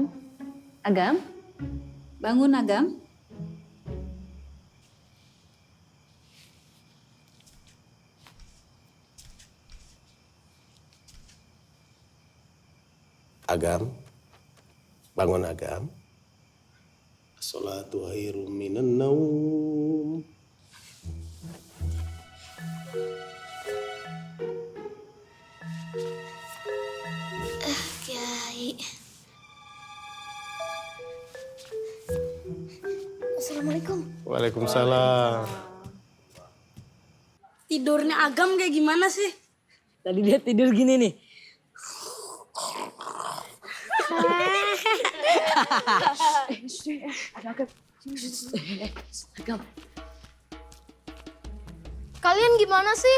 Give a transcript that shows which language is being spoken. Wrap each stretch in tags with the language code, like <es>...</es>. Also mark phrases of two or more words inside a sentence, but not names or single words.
<id>Agam, bangun Agam. Agam, bangun Agam.</id> <ar>الصلاة خير من النوم.</ar> <id>Kiai. Assalamualaikum. Waalaikumsalam. Tidurnya Agam kayak gimana sih? Tadi dia tidur gini nih. Kalian gimana sih?</id>